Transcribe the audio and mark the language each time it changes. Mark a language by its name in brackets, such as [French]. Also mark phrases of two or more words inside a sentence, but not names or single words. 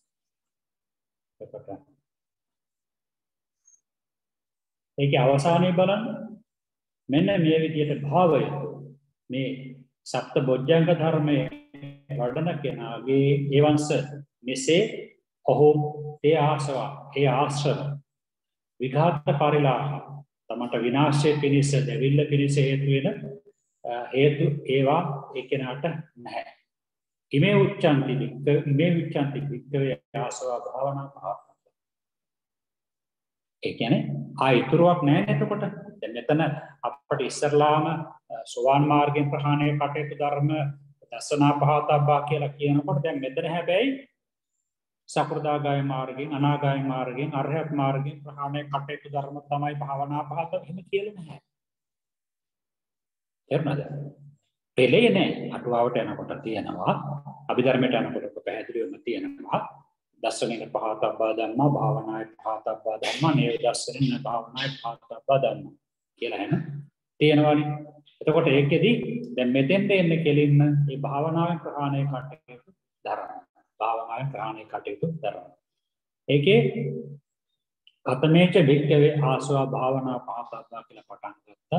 [Sinhala] ඒකේ අවසානයේ බලන්න මෙන්න මේ විදිහට භාවය මේ සප්ත බොජ්ජංග ධර්මයේ වඩන කෙනාගේ ඒවංශ මෙසේ ඔහු ඒ ආශ්‍රව විඝාත පරිලාහ තමට විනාශය පිණිස දෙවිල්ල පිණිස හේතු වෙන හේතු ඒවා ඒ කෙනාට නැහැ. [Pali] ඉමේ උච්චන්ති වික්ඛවේ ආසව භාවනා පහ. [Sinhala] ඒ කියන්නේ ආයතුරුවක් නැහැ එතකොට. දැන් මෙතන අපිට ඉස්සරලාම සෝවාන් මාර්ගයෙන් ප්‍රහාණය කටයුතු ධර්ම [Pali] දසනා පහතබ්බා [Sinhala] කියලා කියනකොට දැන් මෙතන හැබැයි සකෘදාගාය මාර්ගයෙන් අනාගාය මාර්ගයෙන් අරහත් මාර්ගයෙන් ප්‍රහාණය කටයුතු ධර්ම තමයි [Pali] භාවනා පහත [Sinhala] එහෙම කියලා නැහැ. තේරුණාද? පෙළේ නැහැ. අටුවාවට යනකොට තියෙනවා. අභිධර්මයට යනකොට පැහැදිලිවම තියෙනවා. [Pali] දස්සනෙන පහතබ්බා ධම්මා භාවනාය පහතබ්බා ධම්මා නේව දස්සනෙන භාවනාය පහතබ්බා ධම්මා [Sinhala] කියලා එහෙම තියෙනවානේ. එතකොට ඒකෙදි දැන් මෙතෙන්ද එන්නේ කෙලින්ම මේ භාවනාවෙන් ප්‍රහාණය කටයුතු ධර්ම. භාවනාවෙන් ප්‍රහාණය කටයුතු ධර්ම. ඒකේ [Pali] කතමේච භික්ඛවේ ආසවා භාවනා පහතබ්බා [Sinhala] කියලා පටන් ගත්තා.